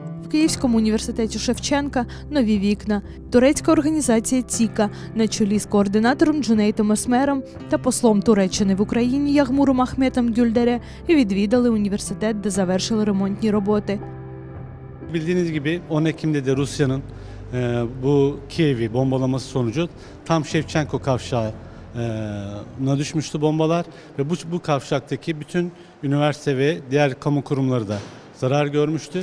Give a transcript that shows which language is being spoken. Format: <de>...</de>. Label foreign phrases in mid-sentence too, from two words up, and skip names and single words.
<uk>Київському університеті Шевченка нові вікна. Турецька організація «ЦІКА» на чолі з координатором Джунейтом Есмером та послом Туреччини в Україні Ягмуром Ахметом Гюльдер'e відвідали університет, де завершили ремонтні роботи.</uk> <tr>Bildiğiniz gibi 10 Ekim'de de Rusya'nın bu Kiev'i bombalaması sonucu tam Şevçenko kavşağına düşmüştü bombalar ve bu kavşaktaki bütün üniversite ve diğer kamu kurumları da zarar görmüştü.</tr>